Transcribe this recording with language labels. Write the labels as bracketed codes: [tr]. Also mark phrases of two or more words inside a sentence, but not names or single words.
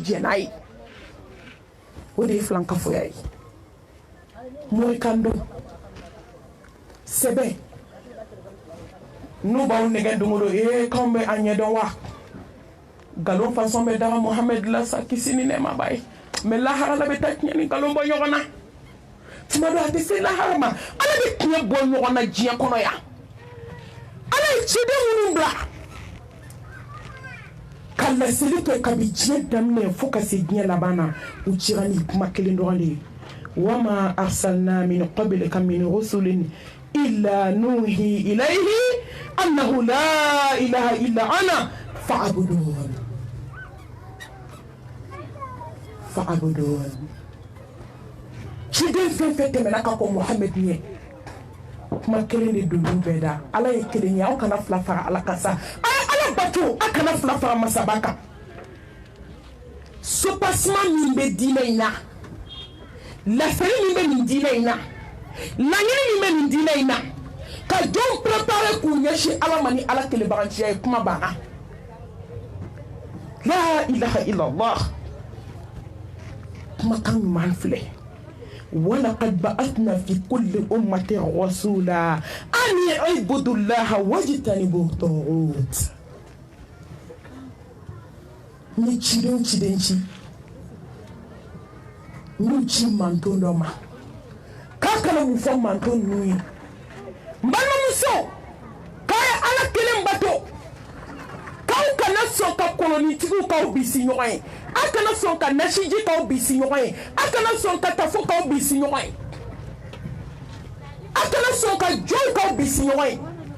[bm] jɛ n'a ye o de ye filankafoya ye morikan dɔn sɛbɛn n'u b'aw nɛgɛ don o don k'anw bɛ a ɲɛdɔn wa nkalon fasɔn bɛ daga Muhamɛdi la sa kisi ni nɛɛma b'a ye mais lahara la bɛ taa tiɲɛ ni nkalon bɔ ɲɔgɔn na tuma dɔ a tɛ se lahara ma ala bɛ tiɲɛ bɔ ɲɔgɔn na diɲɛ kɔnɔ yan ala ye ciden minnu bila ka laseli kɛ kabi diɲɛ daminɛ fo ka se diɲɛ laban na u cira ni kuma kelen dɔrɔn de ye [ar] وما أرسلنا من قبلك من رسول إلا نوحي إليه أنه لا إله إلا أنا فاعبدون [bm] ciden fɛn fɛn tɛmɛna ka kɔ Muhamɛdi ɲɛ kuma kelen de don n'u bɛɛ da ala ye kelen ye aw kana fila fara ala kan sa ala bato aw kana fila fara masaba kan soupassement min bɛ diinɛ in na lafɛli min bɛ nin diinɛ in na laɲini min bɛ nin diinɛ in na ka jɔnw préparer k'u ɲɛsin ala ma ni ala kelebaganciya ye kuma banna [ar] لا إله إلا الله [bm] kumakan ɲuman filɛ [ar] ولقد بعثنا في كل أمة رسولا أن يعبدوا الله واجتنبوا الطاغوت [bm] ni cidenw cidenci n'u ci manton dɔ ma k'a kana mun fɔ manton ninnu ye n balimamuso k'a ye ala kelen bato k'aw kana sɔn ka kolonitigiw k'aw bisi ɲɔgɔn ye a kana sɔn ka nasiji k'aw bisi ɲɔgɔn ye a kana sɔn ka tafo k'aw bisi ɲɔgɔn ye a kana sɔn ka jɔn k'aw bisi ɲɔgɔn ye